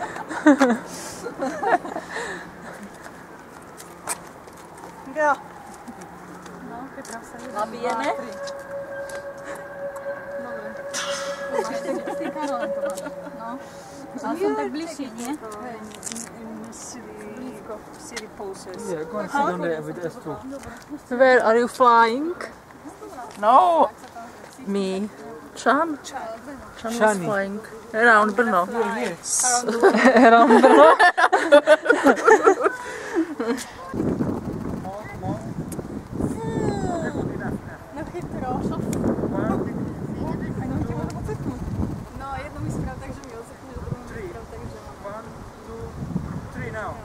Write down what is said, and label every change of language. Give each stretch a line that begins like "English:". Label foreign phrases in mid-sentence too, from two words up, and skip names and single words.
Slovak: Ja. Nabijeme? No. Ale som tak bližšie, nie?
English: Yeah, go and sit on there with S2. Where are you flying? No! Me. Chan? Chan was Shani. flying. Around Brno. Around Brno.
Slovak: No chytro. No, jedno mi sprav tak, že mi odsekne, že druhú mi sprav tak, že mám.
English: 1, 2, 3 now.